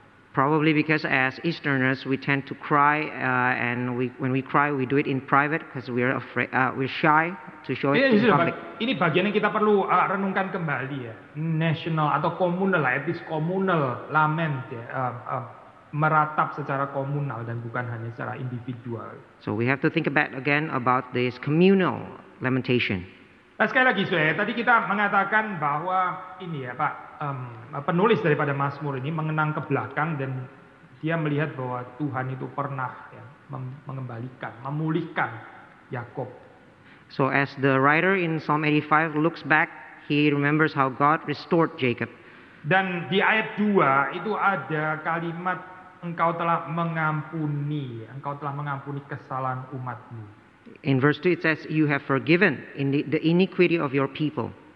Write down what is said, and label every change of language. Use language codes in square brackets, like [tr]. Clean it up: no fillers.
[en] Probably because as Easterners we tend to cry, and when we cry we do it in private because we're afraid, we're shy to show it in public. [id] Ini bagian yang kita perlu renungkan kembali ya. National atau komunal, etis komunal lament ya, meratap secara komunal dan bukan hanya secara individual. [en] So we have to think again about this communal lamentation. [id] Nah, sekali lagi tadi kita mengatakan bahwa ini ya Pak, penulis daripada Mazmur ini mengenang ke belakang dan dia melihat bahwa Tuhan itu pernah ya, mengembalikan, memulihkan Yakub. [en] So as the writer in Psalm 85 looks back, he remembers how God restored Jacob. [id] Dan di ayat 2 itu ada kalimat engkau telah mengampuni kesalahan umatmu. [en] In verse 2 it says, you have forgiven the iniquity of your people.